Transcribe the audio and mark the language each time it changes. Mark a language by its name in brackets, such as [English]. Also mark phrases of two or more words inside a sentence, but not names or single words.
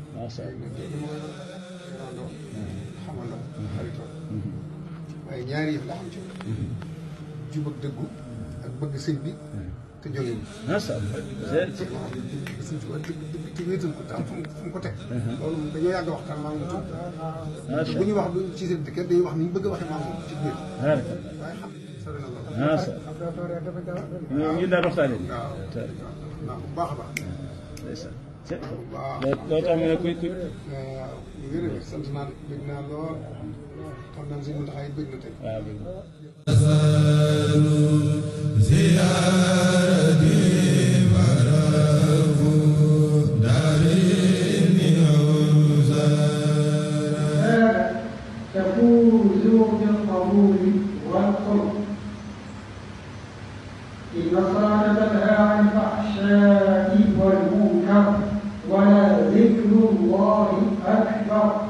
[Wolof] xamandoo xaritoo waaye ñaari yëf la xam ci jub ak dëggu ak bëgg sëñ bi te jóge wu [Arabic] ما شاء الله [Wolof] sëñ bi dëgg ci wéetal ko te am fu mu ko teg loolu dañoo yàgg waxtaan maa ngi tudd bu ñu wax du ci seen kenn dañuy wax ni ñu bëgg a waxee maa ngi ci biir waaye xam sori na loolu ñu daal waxtaane waaw bu baax a baax waaw loolu tax mu ne kuy waaw jërëjëf sant naa bëgg naa lool xam naa si mu taxaay bëgg na tey [Arabic] تفوزوا بالقبول والقرب إن الصلاة تنهى عن الفحشاء والمنكر ولذكر الله أكبر.